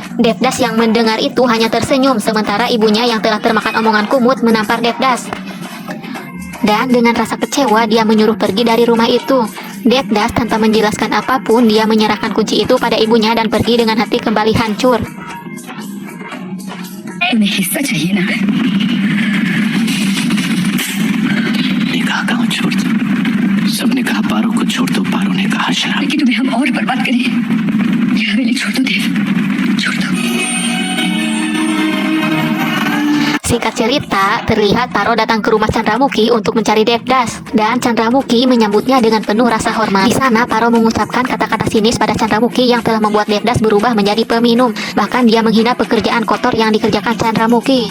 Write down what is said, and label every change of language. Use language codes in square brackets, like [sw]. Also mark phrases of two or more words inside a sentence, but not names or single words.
[id] Devdas yang mendengar itu hanya tersenyum sementara ibunya yang telah termakan omongan Kumut menampar Devdas. Dan dengan rasa kecewa dia menyuruh pergi dari rumah itu. Devdas tanpa menjelaskan apapun dia menyerahkan kunci itu pada ibunya dan pergi dengan hati kembali hancur. [hi] तुम्हें हिस्सा चाहिए ना? निकाह गाँव छोड़ दो। सबने कहा पारो को छोड़ दो, पारो ने कहा शराब। लेकिन तुम्हें हम और बर्बाद करें। ये हवेली छोड़ दो देव, छोड़ दो। [id] Singkat cerita, terlihat Paro datang ke rumah Chandramukhi untuk mencari Devdas dan Chandramukhi menyambutnya dengan penuh rasa hormat. Di sana Paro mengucapkan kata-kata sinis pada Chandramukhi yang telah membuat Devdas berubah menjadi peminum. Bahkan dia menghina pekerjaan kotor yang dikerjakan Chandramukhi.